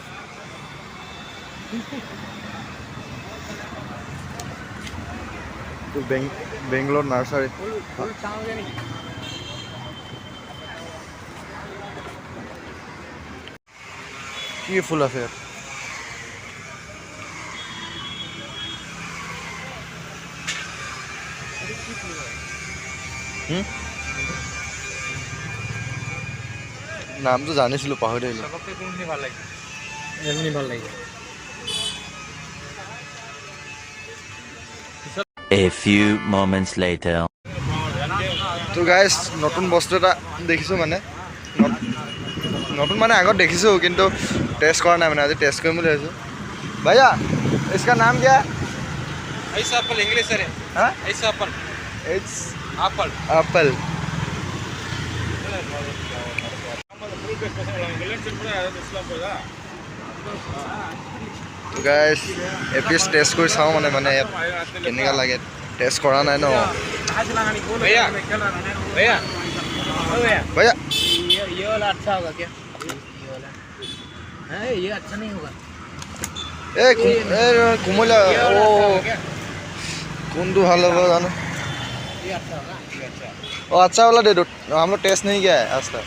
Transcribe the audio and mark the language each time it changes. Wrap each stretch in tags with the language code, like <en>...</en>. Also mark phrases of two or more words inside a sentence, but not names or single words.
<as>বেংগলোৰ নাৰ্চাৰী কি ফুল আছে ইয়াত নামটো জানিছিলোঁ পাহৰি থাকিলোঁ ভাল লাগে</as> <en>A few moments later.</en> <as>তো গাইছ নতুন বস্তু এটা দেখিছোঁ মানে নতুন মানে আগত দেখিছোঁ কিন্তু টেষ্ট কৰা নাই মানে আজি টেষ্ট কৰিম বুলি ভাবিছোঁ</as> <hi>भैया इसका नाम क्या है ऐसा एप्पल इंग्लिश है हाँ ऐसा एप्पल इट्स एप्पल</hi> <as>एप्पल তো গাইছ এপিচ টেষ্ট কৰি চাওঁ মানে মানে ইয়াত কেনেকুৱা লাগে টেষ্ট কৰা নাই ন</as> <hi>भैया भैया भैया ये वाला अच्छा होगा क्या ये वाला है ये अच्छा नहीं होगा</hi> <as>কোমলীয়া কোনটো ভাল হ'ব জানো</as> <hi>ये अच्छा होगा ये अच्छा अच्छा वाला दे दो हम लोग टेस्ट नहीं किया है आज तक</hi>